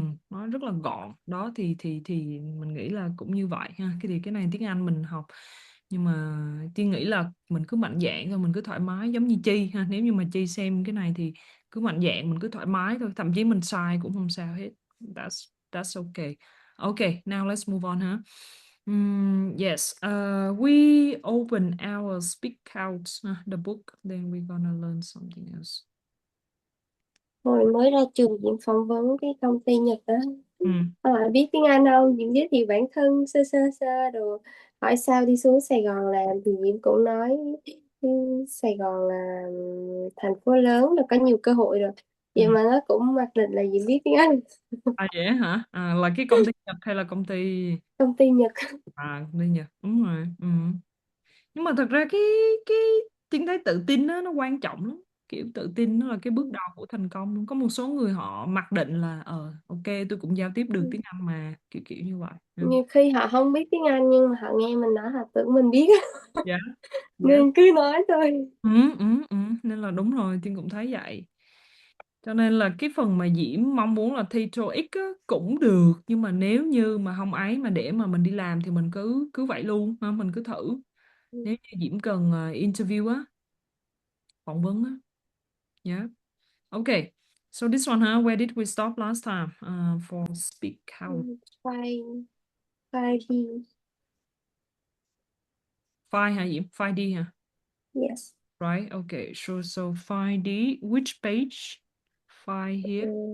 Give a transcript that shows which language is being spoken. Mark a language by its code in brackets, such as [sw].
[vi] Nói rất là gọn đó, thì mình nghĩ là cũng như vậy ha. Cái này tiếng Anh mình học, nhưng mà Tiên nghĩ là mình cứ mạnh dạn thôi, mình cứ thoải mái, giống như Chi ha. Nếu như mà Chi xem cái này thì cứ mạnh dạn, mình cứ thoải mái thôi, thậm chí mình sai cũng không sao hết. [en] That's okay. Okay, now let's move on ha. Yes, we open our Speak Out, the book, then we're gonna learn something else. [vi] Hồi mới ra trường Diễm phỏng vấn cái công ty Nhật đó. Biết tiếng Anh không? Diễm giới thiệu bản thân sơ sơ sơ đồ. Hỏi sao đi xuống Sài Gòn làm thì Diễm cũng nói Sài Gòn là thành phố lớn là có nhiều cơ hội rồi. Vậy mà nó cũng mặc định là Diễm biết tiếng Anh. Vậy hả? Là cái công ty Nhật hay là công ty? Công ty Nhật. Công ty Nhật, đúng rồi. Nhưng mà thật ra cái Tiên thấy tự tin đó, nó quan trọng lắm. Kiểu tự tin nó là cái bước đầu của thành công. Có một số người họ mặc định là ok, tôi cũng giao tiếp được tiếng Anh mà, kiểu kiểu như vậy. Nhiều khi họ không biết tiếng Anh nhưng mà họ nghe mình nói họ tưởng mình biết. Dạ. Nên cứ nói thôi. Nên là đúng rồi, Tiên cũng thấy vậy. Cho nên là cái phần mà Diễm mong muốn là thi TOEIC á, cũng được, nhưng mà nếu như mà không ấy mà để mà mình đi làm thì mình cứ vậy luôn ha, mình cứ thử. Nếu như Diễm cần interview á, phỏng vấn á. [en] Yeah. Okay. So this one, where did we stop last time? For speak out. Fine. Fine. [vi] File hả Diễm? File đi hả? [en] Yes. Right. Okay. So file đi. Which page? File here.